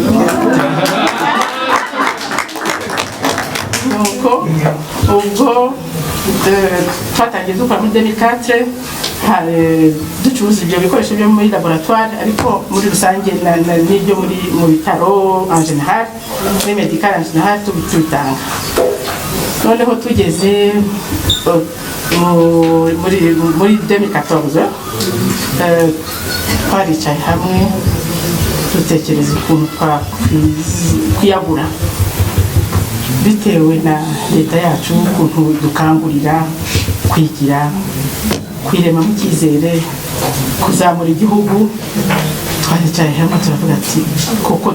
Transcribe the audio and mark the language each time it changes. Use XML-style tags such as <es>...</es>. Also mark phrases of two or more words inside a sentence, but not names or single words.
<rw>nuko ubwo twatangiye dukora muri 2004 ducuruza ibyo bikoresho byo muri laboratoire ariko muri rusange n'ibyo mu bitaro</rw> <fr>en général</fr> <rw>muri medical</rw> <fr>en général</fr> <rw>tubitanga noneho tugeze muri 2014 twaricaye hamwe dutekereza ukuntu twiyagura bitewe na leta yacu ukuntu dukangurira kwigira kwiremamo icyizere kuzamura igihugu twaricaye hamwe turavuga ati koko</rw>